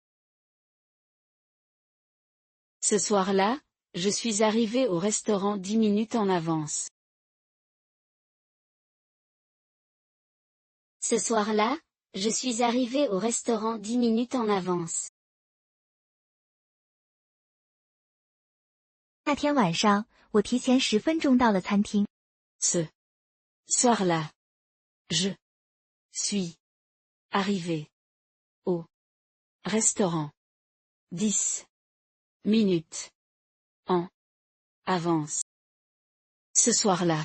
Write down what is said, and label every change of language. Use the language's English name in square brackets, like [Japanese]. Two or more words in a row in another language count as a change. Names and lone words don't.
[French] Ce soir-là, je suis arrivé au restaurant 10 minutes en avance. Ce soir-là, je suis arrivé au restaurant 10 minutes en avance. [Chinese] 那天晚上，我提前10分钟到了餐厅。 [French] Ce soir-là, je suis arrivé au restaurant 10 minutes en avance. Ce soir-là.